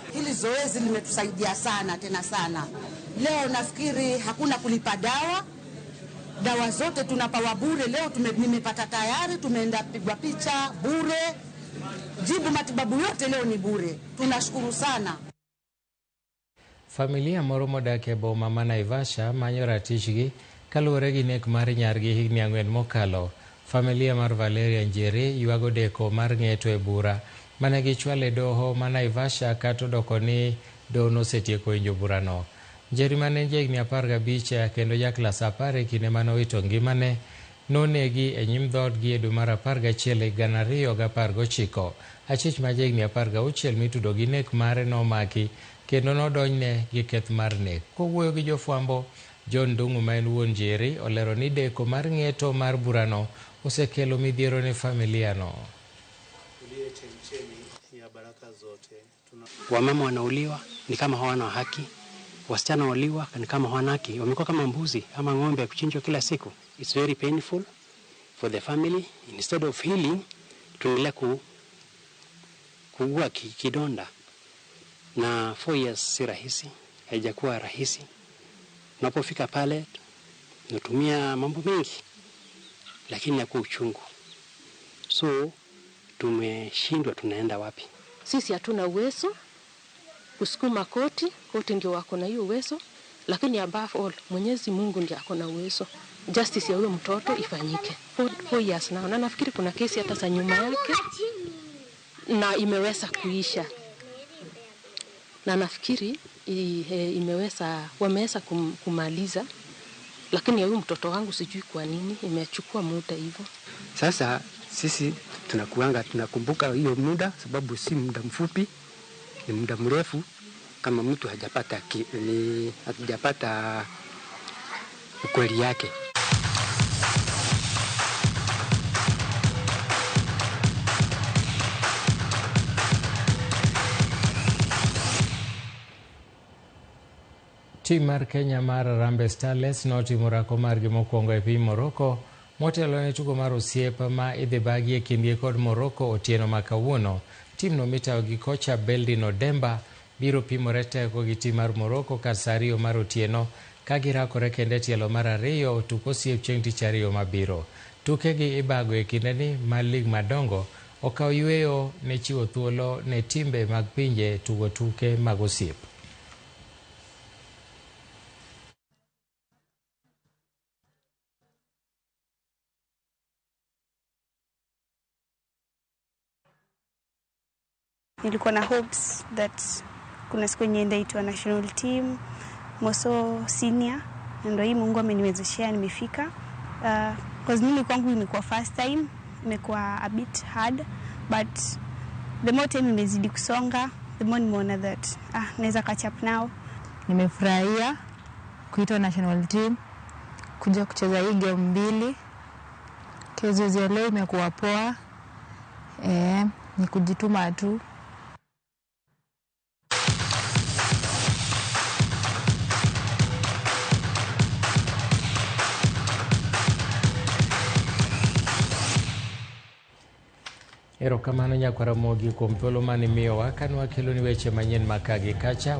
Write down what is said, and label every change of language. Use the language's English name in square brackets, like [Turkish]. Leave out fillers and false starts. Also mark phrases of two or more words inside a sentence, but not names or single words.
[Swahili] Hili zoezi limetusaidia sana tena sana. Leo nafikiri hakuna kulipa dawa zote tunapawa bure. Leo nimepata tayari, tumeenda pigwa picha bure, jibu matibabu yote leo ni bure. Tunashukuru sana. [Luo (Kenya and Tanzania)] Familia moro modak e boma ma Naivasha manyo ratichgi kaluwore gi nek mar nyargi higni 4 mokalo. Familia mar Valeria Njeri ywago deko mar ng'eto e bura mane gichwalo e doho ma Naivasha kata odoko ni doho nosetieko winjo burano. Njeri mane higni 15 kendo ja klas 10 kinde mane owito ngimane nonegi e nyim dhoodgi e dwe mar 11 2019. Achich ma higni 16 mitudo gi nek mare nomaki kendo nodonjne gi keth mar nek. Kowuoyo gi jofwambo, John Dungu ma en wuon Njeri olero ni deko mar ng'eto mar burano osekelo midhiero ne familia no. [Swahili] Wamama wanauliwa ni kama hawana haki, wasichana wauliwa ni kama hawana haki, wamekuwa kama mbuzi ama ng'ombe kuchinjwa kila siku. [English] It's very painful for the family. Instead of healing, [Swahili] tunaendelea kuugua kidonda. Na 4 years si rahisi, haijakuwa rahisi. Unapofika pale natumia mambo mengi, lakini yako uchungu. So tumeshindwa tunaenda wapi? Sisi hatuna uwezo kusukuma koti ndio wako na hiyo uwezo, lakini [English] above all [Swahili] Mwenyezi Mungu ndiye ako na uwezo. Justice ya huyo mtoto ifanyike. 4 years na nafikiri kuna kesi hata za nyuma yake na imeweza kuisha. Na nafikiri wameweza kumaliza, lakini huyu mtoto wangu sijui kwa nini imechukua muda hivyo. Sasa sisi tunakumbuka hiyo muda, sababu si muda mfupi, ni muda mrefu. Kama mtu hajapata ukweli yake. [Luo (Kenya and Tanzania)] Tim mar Kenya mar Harambee Starlets notimo rako margi mokwongo e piny Morocco motelo ne tugo mar osiep ma idhi bagi e kindgi kod Morocco otieno ma kawuono. Tim no mitayo gi kocha Beldino Demba biro pimore teko gi tim mar Morocco ka saa 2 mar otieno ka girakore kende tielo mar 2 tuk osiep chieng' tich 2 mabiro. Tukegi ibago e kindeni mar lig madongo okawo yweyo ne chiwo thuolo ne timbe mag pinje tugo tuke mag osiep. [Swahili] Nilikuwa na [English] hopes that [Swahili] kuna siku yenye ndaitwa [English] national team, [Swahili] moso senior, ndio hii Mungu ameniwezeshea nimefika. [English] Cause [Swahili] mimi kwangu imekuwa [English] first time, imekuwa a bit hard, but the more time [Swahili] nimezidi kusonga, [English] the more nimeona that naweza catch up now. [Swahili] Nimefurahia kuitwa [English] national team, [Swahili] kuja kucheza hii game 2. Kezo ya leo imekuwa poa. Ni kujituma tu. [Luo (Kenya and Tanzania)] Erokamano nyakwara Mogi kuom thuolo mane miyowa ka nwakelo ni weche manyien makagi kacha.